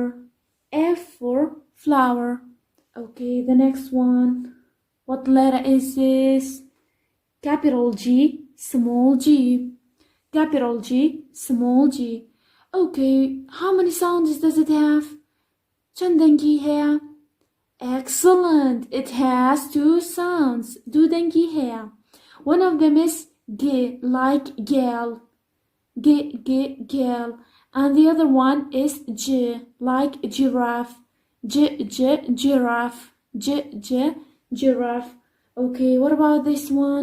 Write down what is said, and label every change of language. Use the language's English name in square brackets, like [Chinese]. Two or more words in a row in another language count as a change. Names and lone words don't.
[English] F for flower. Okay, the next one. What letter is this? Capital G, small g. Capital G, small g. Okay, how many sounds does it have? [Central Kurdish] چندنگی هەیە؟ Excellent! [English] It has 2 sounds. [Central Kurdish] دوودەنگی هەیە. [English] One of them is G, like girl. G, G, girl. And the other one is G, like giraffe. G, G, giraffe. G, G, giraffe. Okay, what about this one?